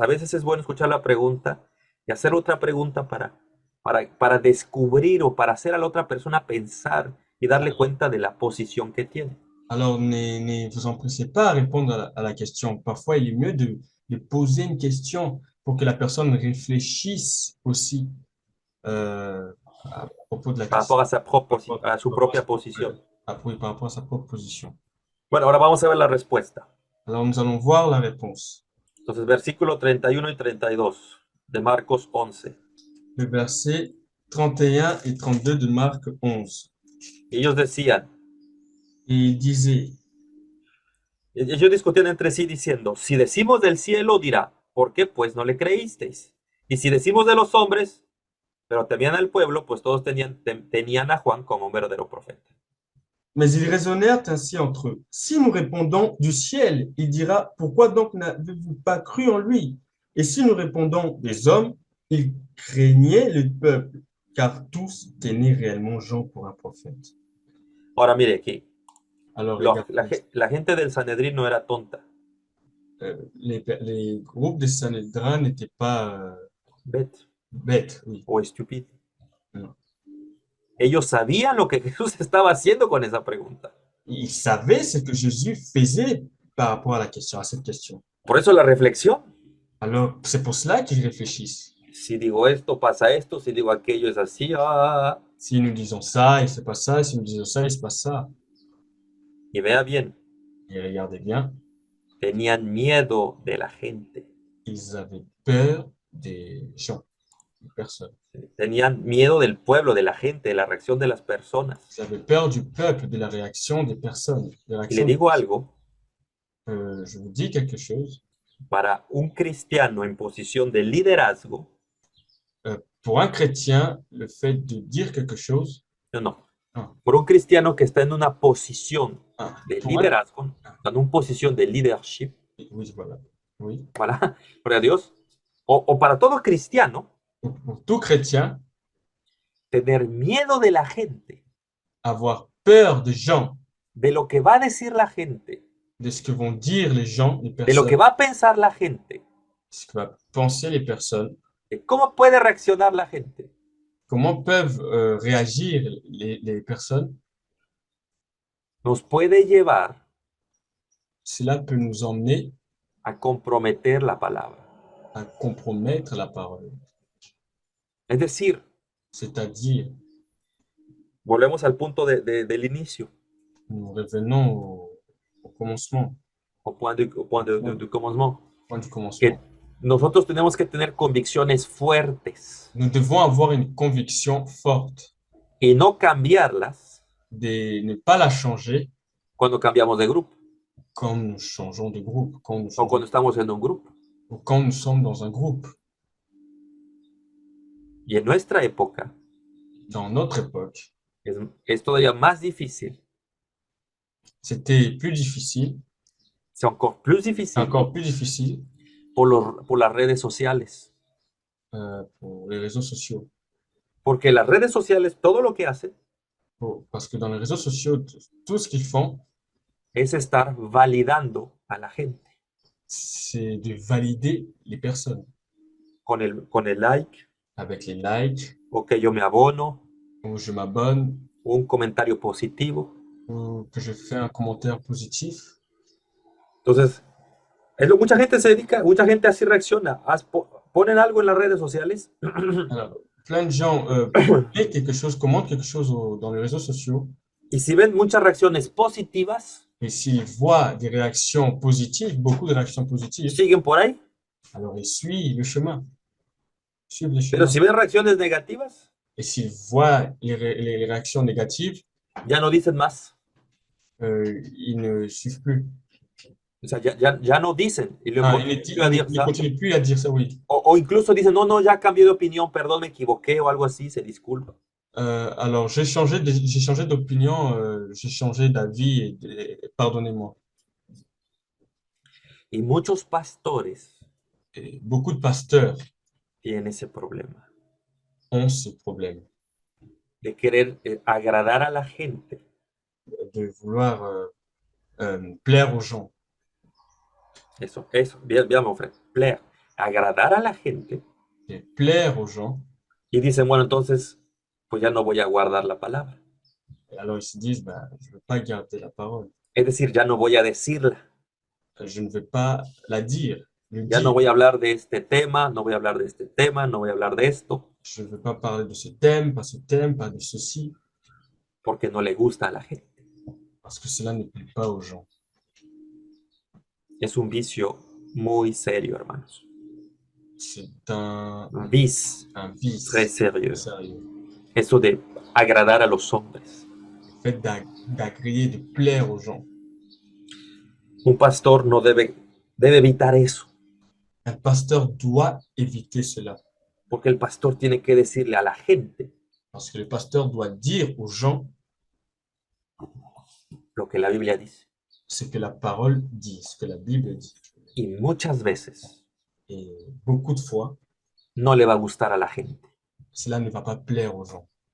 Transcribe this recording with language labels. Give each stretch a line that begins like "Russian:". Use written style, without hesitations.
Spanish: A veces es bueno escuchar la pregunta y hacer otra pregunta para descubrir o para hacer a la otra persona pensar y darle cuenta de la posición que tiene.
French: Alors, ne vous empressez pas à répondre à la question. Parfois, il est mieux de poser une question pour que la personne réfléchisse aussi à propos de la Par rapport question,
Spanish: a su propia posición.
French: par rapport à sa propre position.
Spanish: Bueno, ahora vamos a ver la respuesta.
French: Alors, nous allons voir la réponse.
Spanish: Entonces, versículo 31 y 32 de Marcos 11.
French: Le verset 31 et 32 de Marc 11.
Spanish: Ellos decían,
French: Et il disait,
Spanish: ellos discutían entre sí diciendo, si decimos del cielo, dirá, ¿por qué pues no le creísteis? Y si decimos de los hombres, pero temían al pueblo, pues todos tenían a Juan como un verdadero profeta.
French: mais ils raisonnèrent ainsi entre eux. Si nous répondons du ciel, il dira, pourquoi donc n'avez-vous pas cru en lui? Et si nous répondons des hommes, il craignait le peuple, car tous tenaient réellement Jean pour un prophète.
Spanish: Ahora mire aquí,
French: Alors, regardez,
Spanish: la gente del Sanedrín no era tonta.
French: les groupes de Sanhédrin n'étaient pas Bête bêtes, oui.
Spanish: o estúpido.
French: Non.
Spanish: Ellos sabían lo que Jesús estaba haciendo con esa pregunta.
French: Ils savaient ce que Jésus faisait par rapport à la question, à cette question.
Spanish: Por eso la reflexión.
French: Alors, c'est pour cela qu'ils réfléchissent.
Spanish: Si digo esto, pasa esto. Si digo aquello, es así.
French: Si nous disons ça, il se passe ça. Si nous disons ça, il se passe ça.
Spanish: Y vea bien,
French: Et regardez bien,
Spanish: tenían miedo de la gente.
French: ils avaient peur des gens, des personnes.
Spanish: Tenían miedo del pueblo, de la gente, de la reacción de las personas.
French: Ils avaient peur du peuple, de la réaction des personnes. De la
Spanish: Y
French: réaction
Spanish: le digo algo,
French: je vous dis quelque chose.
Spanish: para un cristiano en posición de liderazgo,
French: Pour un chrétien, le fait de dire quelque chose,
Spanish: no, ah, por un cristiano que está en una posición ah, de
French: pour un,
Spanish: liderazgo, en una posición de leadership,
French: oui, voilà, oui.
Spanish: ¿verdad? Para Dios, o para todo cristiano,
French: Pour tout chrétien,
Spanish: tener miedo de la gente,
French: avoir peur des gens,
Spanish: de lo que va a decir la gente,
French: de ce que vont dire les gens, les
Spanish: de lo que
French: personnes,
Spanish: va a pensar la gente,
French: ce que va penser les personnes,
Spanish: de cómo puede reaccionar la gente,
French: comment peuvent réagir les personnes,
Spanish: nos puede llevar
French: cela peut nous emmener
Spanish: a comprometer la palabra.
French: à compromettre la parole.
Spanish: Es decir,
French: C'est-à-dire,
Spanish: volvemos al punto del inicio,
French: nous revenons au commencement, du commencement, point du
Spanish: que
French: commencement.
Spanish: nosotros tenemos que tener convicciones fuertes
French: Nous devons avoir une conviction forte
Spanish: y no cambiarlas
French: de ne pas la changer
Spanish: cuando cambiamos de grupo
French: quand nous changeons de groupe,
Spanish: o cuando estamos en un grupo.
French: ou quand nous sommes dans un groupe.
Spanish: Y en nuestra época
French: Dans notre époque,
Spanish: es todavía más difícil,
French: c'était plus difficile, es encore plus difícil encore plus difficile
Spanish: por las redes sociales.
French: pour les réseaux sociaux.
Spanish: Porque las redes sociales, todo lo que hacen
French: Parce que dans les réseaux sociaux, tout ce qu'ils font,
Spanish: es estar validando a la gente
French: c'est de valider les personnes
Spanish: con el like,
French: avec les likes,
Spanish: o que yo me abono,
French: ou je m'abonne,
Spanish: un comentario positivo.
French: ou que je fais un commentaire positif.
Spanish: Entonces, mucha gente se dedica, mucha gente así reacciona. Ponen algo en las redes sociales
French: Alors, plein de gens publient quelque chose, commentent quelque chose dans les réseaux sociaux,
Spanish: y si ven muchas reacciones positivas,
French: et s'ils voient des réactions positives, beaucoup de réactions positives,
Spanish: siguen por ahí.
French: alors ils suivent le chemin. Suivent le
Spanish: Pero
French: chemin.
Spanish: si ven reacciones negativas,
French: Et s'ils voient les réactions négatives,
Spanish: ya no dicen más.
French: ils ne suivent plus.
Spanish: O sea, ya no dicen. Y
French: Ils ne continuent plus à dire ça, oui.
Spanish: O incluso dicen, no, ya cambié de opinión, perdón, me equivoqué o algo así, se disculpa.
French: Alors, j'ai changé d'opinion, j'ai changé d'avis, et pardonnez-moi.
Spanish: Y muchos pastores
French: Et beaucoup de pasteurs
Spanish: tienen ese problema.
French: ont ce problème.
Spanish: de querer agradar a la gente.
French: de vouloir plaire aux gens.
Spanish: Eso,
French: bien, bien, mon frère. Plaire,
Spanish: agradar a la gente.
French: Et plaire aux gens.
Spanish: Y dicen, bueno, entonces, pues ya no voy a guardar la palabra.
French: Et alors ils se disent, bah, je ne veux pas garder la parole.
Spanish: Es decir, ya no voy a decirla.
French: Je ne vais pas la dire, le
Spanish: Ya no
French: dire.
Spanish: voy a hablar de este tema, no voy a hablar de este tema, no voy a hablar de esto,
French: Je ne veux pas parler de ce thème, pas de ceci,
Spanish: porque no le gusta a la gente.
French: parce que cela ne plaît pas aux gens.
Spanish: Es un vicio muy serio, hermanos.
French: C'est Un vice un très vice sérieux. sérieux.
Spanish: Eso de agradar a los hombres.
French: Le fait d'agréer, de plaire aux gens.
Spanish: Un pastor no debe evitar eso,
French: Un pasteur doit éviter cela,
Spanish: porque el pastor tiene que decirle a la gente
French: parce que le pasteur doit dire aux gens
Spanish: lo que la Biblia dice.
French: ce que la parole dit, ce que la Bible dit.
Spanish: Y muchas veces
French: Et beaucoup de fois,
Spanish: no le va a gustar a la gente.
French: cela ne va pas plaire aux gens.